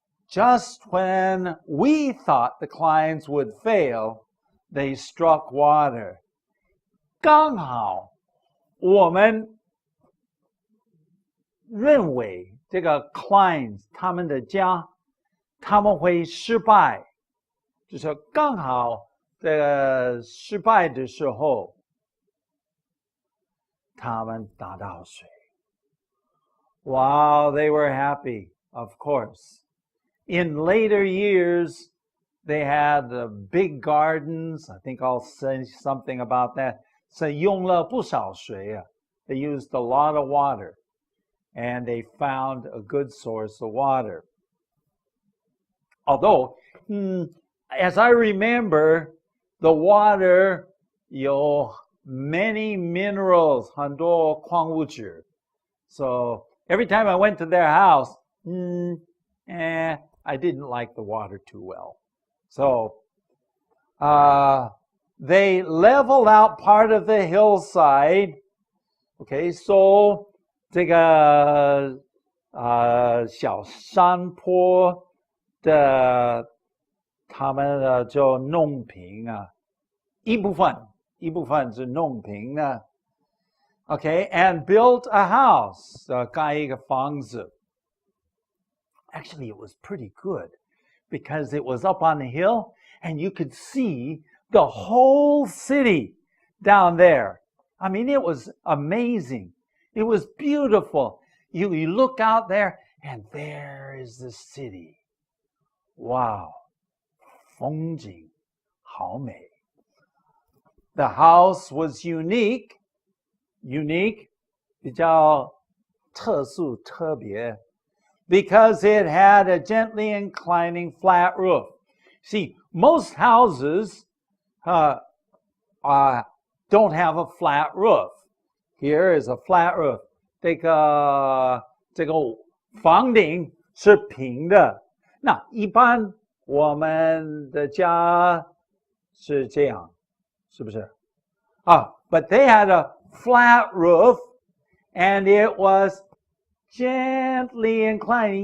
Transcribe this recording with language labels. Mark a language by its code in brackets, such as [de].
[en] Just when we thought the clients would fail, they struck water. [zh] 刚好我们认为这个 clients 他们的家他们会失败，就是刚好这个失败的时候他们打到水。 [en] Wow, they were happy, of course. In later years, they had big gardens. I think I'll say something about that. [zh] 是用了不少水啊。 [en] They used a lot of water, and they found a good source of water. Although, as I remember, the water 有 many minerals, [zh] 很多矿物质. [en] So every time I went to their house, I didn't like the water too well. So they leveled out part of the hillside. Okay, so [zh] 这个小山坡的他们就弄平啊，一部分是弄平的。 [en] Okay, and built a house, [zh] 盖一个房子。 [en] Actually, it was pretty good because it was up on the hill and you could see the whole city down there. I mean, it was amazing. It was beautiful. You look out there and there is the city. [zh] Wow. 风景好美. [en] The house was unique, [zh] 比较特殊特别 [en] because it had a gently inclining flat roof. See, most houses don't have a flat roof. Here is a flat roof. [zh] 这个房顶是平的。那一般我们的家是这样，是不是？ [en] But they had a flat roof, and it was gently inclining.